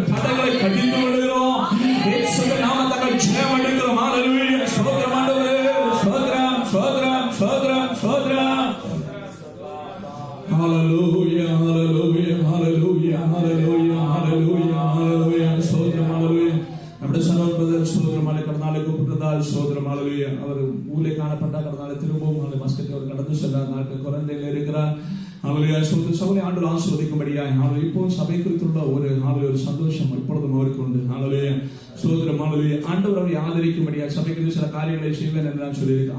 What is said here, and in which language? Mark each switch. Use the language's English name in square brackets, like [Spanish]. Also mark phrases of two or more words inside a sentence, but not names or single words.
[Tamil] தடைகளை கடிந்து விடுகிறோம், இயேசுவின் நாமத்தில் ஜெயம் அடைகிறோம். ஹல்லேலூயா. ஸ்தோத்திரம் ஆண்டவரே, ஸ்தோத்திரம், ஸ்தோத்திரம், ஸ்தோத்திரம், ஸ்தோத்திரம். ஹல்லேலூயா, ஹல்லேலூயா, ஹல்லேலூயா, ஹல்லேலூயா, ஹல்லேலூயா, ஹல்லேலூயா. ஸ்தோத்திரம், ஹல்லேலூயா. [Malayalam] നമ്മുടെ സഹോദരൻ സ്തോത്രമാണ് കടന്നാളെ കൂപ്പിട്ടതാൽ സ്തോത്രം. ഹല്ലേലൂയ. [Tamil] അവർ ஊரிலே காணப்பட்ட கடனால திரும்பவும் அந்த மஸ்கத்தில் அவர் கடந்து செல்றார். நாட்கள் குறைந்தையில் இருக்கிறார். ஹல்லேலூயா. சகோதரனை ஆண்டவர் ஆசீர்வதிக்கும்படியாய் இப்போ சபை குறித்துள்ள ஒரு சந்தோஷம் இப்பொழுதும் அவருக்கு உண்டு. ஹல்லேலூயா. ஸ்தோத்திரம். ஹல்லேலூயா. ஆண்டவர் அவரை ஆதரிக்கும்படியாய் சபைக்கு சில காரியங்களை செய்வேன் என்று நான் சொல்லியிருக்கேன்.